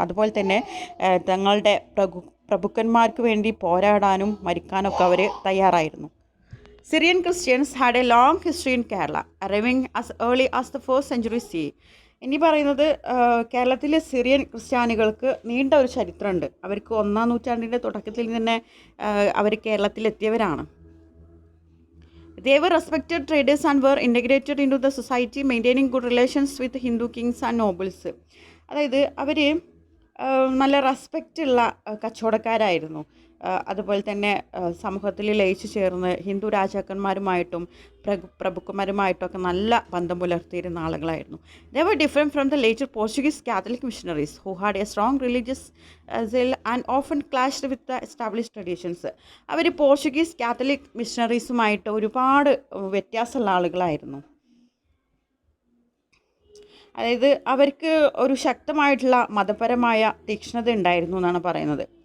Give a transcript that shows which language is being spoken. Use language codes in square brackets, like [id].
[ml] അതുപോലെ തന്നെ തങ്ങളുടെ പ്രഭുക്കന്മാർക്ക് വേണ്ടി പോരാടാനും മരിക്കാനൊക്കെ അവർ തയ്യാറായിരുന്നു. [en] Syrian Christians had a long history in Kerala, arriving as early as the 1st century CE. [ml] ഇനി പറയുന്നത് കേരളത്തിലെ സിറിയൻ ക്രിസ്ത്യാനികൾക്ക് നീണ്ട ഒരു ചരിത്രമുണ്ട്. അവർക്ക് 1-ാം നൂറ്റാണ്ടിൻ്റെ തുടക്കത്തിൽ തന്നെ അവർ കേരളത്തിലെത്തിയവരാണ്. [en] They were respected traders and were integrated into the society, maintaining good relations with Hindu kings and nobles. [ml] അതായത് അവർ നല്ല റെസ്പെക്റ്റുള്ള കച്ചവടക്കാരായിരുന്നു. അതുപോലെ തന്നെ സമൂഹത്തിൽ ലയിച്ചു ചേർന്ന് ഹിന്ദു രാജാക്കന്മാരുമായിട്ടും പ്രഭുക്കന്മാരുമായിട്ടൊക്കെ നല്ല ബന്ധം പുലർത്തിയിരുന്ന ആളുകളായിരുന്നു. [en] They were different from the later Portuguese Catholic missionaries who had a strong religious zeal and often clashed with the established traditions. [ml] Our Portuguese Catholic മിഷണറീസുമായിട്ട് ഒരുപാട് വ്യത്യാസമുള്ള ആളുകളായിരുന്നു. അതായത് അവർക്ക് ഒരു ശക്തമായിട്ടുള്ള മതപരമായ തീക്ഷ്ണത ഉണ്ടായിരുന്നു എന്നാണ് പറയുന്നത്.